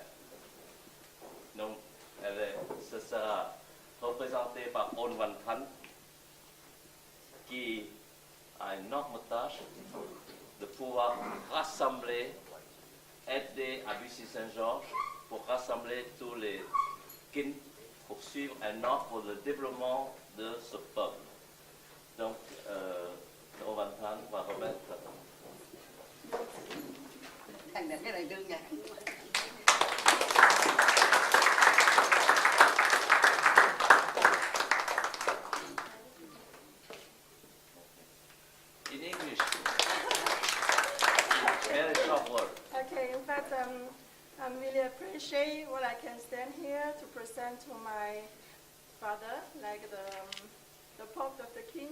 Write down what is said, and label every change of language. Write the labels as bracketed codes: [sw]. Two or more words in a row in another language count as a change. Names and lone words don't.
[fr] Donc, ce sera représenté par On Van Tran, qui a une énorme tâche de pouvoir rassembler, aider à Bussy-Saint-Georges pour rassembler tous les Kin pour suivre un ordre pour le développement de ce peuple. Donc, Van Than va remettre. [vi] Thành là cái này đơn giản. [en] In English. Very short word. Okay, in fact, I really appreciate what I can stand here to present to my father, like the Pope of the King.